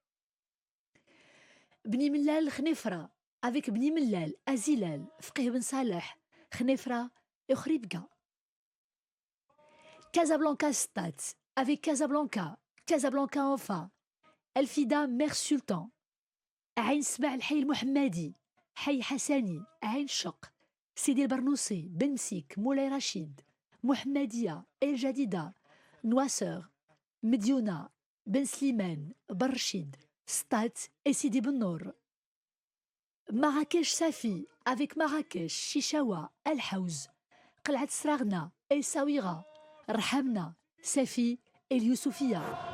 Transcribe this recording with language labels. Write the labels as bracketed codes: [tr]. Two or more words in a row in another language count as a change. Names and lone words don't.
[fr] Bni Millal Khnefra, avec Bni Millal, Azilal, Fqih Ben Saleh, Khnefra et Khribga. Casablanca Stat, avec Casablanca, Casablanca Enfa, Elfida Mère Sultan, Aïn Sba el-Hay el-Mohammadi, Hay Hassani, Aïn Shaq, Sidi el-Barnoussi, Bensik, Moulay Rachid, Mohammedia, El Jadida, Noisser, Mediouna, Ben Slimane, Barchid, Stat et Sidi Ben Nour. Marrakech Safi, avec Marrakech, Chichawa, El Haouz, Qlat Sragna, El Sawira, Rhamna, Safi et Youssoufia.